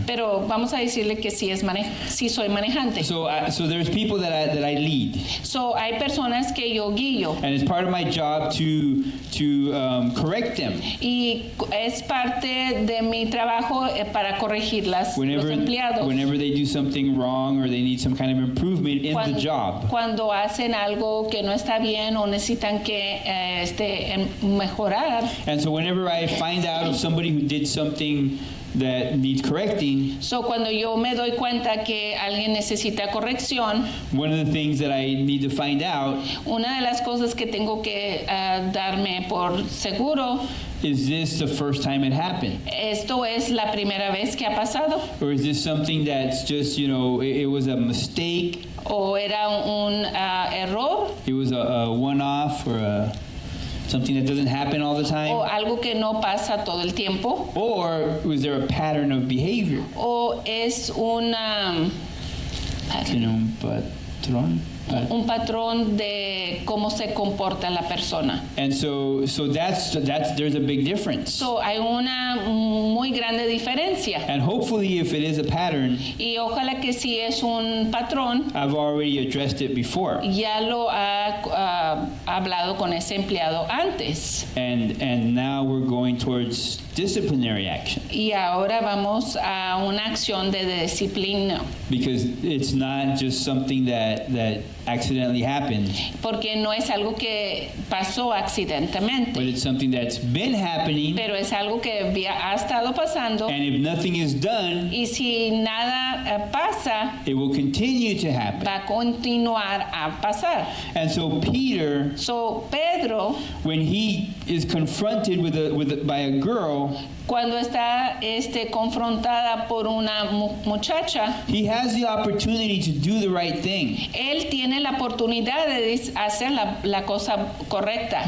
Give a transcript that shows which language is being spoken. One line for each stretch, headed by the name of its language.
Spanish: Pero vamos a decirle que sí soy manejante.
English: So there's people that I lead,
Spanish: So, hay personas que yo guío
English: and it's part of my job to correct them
Spanish: y es parte de mi trabajo para corregirlas, los empleados.
English: whenever they do something wrong or they need some kind of improvement in the job.
Spanish: Cuando hacen algo que no está bien o necesitan que mejorar.
English: And so whenever I find out of somebody who did something that needs correcting,
Spanish: So, cuando yo me doy cuenta que alguien necesita corrección,
English: one of the things that I need to find out
Spanish: una de las cosas que tengo que darme por seguro,
English: is this the first time it happened?
Spanish: esto es la primera vez que ha pasado
English: Or is this something that's just, it was a mistake,
Spanish: o era un error
English: it was a one-off, or something that doesn't happen all the
Spanish: o
English: time?
Spanish: algo que no pasa todo el tiempo
English: Or was there a pattern of behavior?
Spanish: o es una Tiene un patrón. un patrón de cómo se comporta la persona.
English: And so that's there's a big difference.
Spanish: So, hay una muy grande diferencia
English: And hopefully, if it is a pattern,
Spanish: y ojalá que si es un patrón
English: I've already addressed it before.
Spanish: ya lo ha hablado con ese empleado antes
English: And now we're going towards disciplinary action,
Spanish: y ahora vamos a una acción de disciplina,
English: because it's not just something that accidentally happened,
Spanish: porque no es algo que pasó
English: but
Spanish: accidentalmente,
English: it's something that's been happening.
Spanish: pero es algo que ha estado pasando,
English: And if nothing is done,
Spanish: y si nada pasa,
English: it will continue to happen.
Spanish: va a continuar a pasar.
English: And so Peter,
Spanish: So, Pedro,
English: when he is confronted by a girl,
Spanish: cuando está confrontada por una muchacha,
English: he has the opportunity to do the right thing,
Spanish: él tiene la oportunidad de hacer la cosa correcta,